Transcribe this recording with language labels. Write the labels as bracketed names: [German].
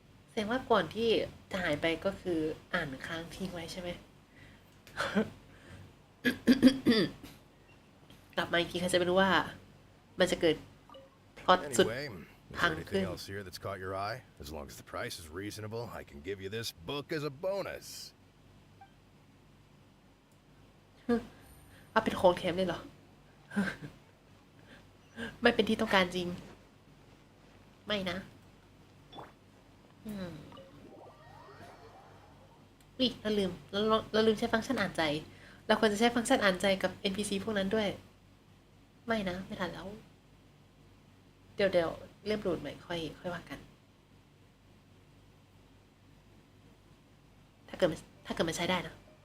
[Thai] แสดงว่าก่อนที่จะหายไปก็คืออ่านค้างทิ้งไว้ใช่ไหม กลับมาอีกทีใครจะไม่รู้ว่า มันจะเกิดพล็อตสุด [English] Anyway, is there anything else here that's caught your eye? As long as the price is reasonable, I can give you this book as a bonus. [Thai] เอาเป็นของแถมเลยเหรอ ไม่เป็นที่ต้องการจริง ไม่นะเราลืมใช้ฟังก์ชันอ่านใจ เราควรจะใช้ฟังก์ชันอ่านใจกับ NPC พวกนั้นด้วย ไม่นะ ไม่ทันแล้ว เดี๋ยวเริ่มโหลดใหม่ค่อยว่ากัน ถ้าเกิดมันใช้ได้นะ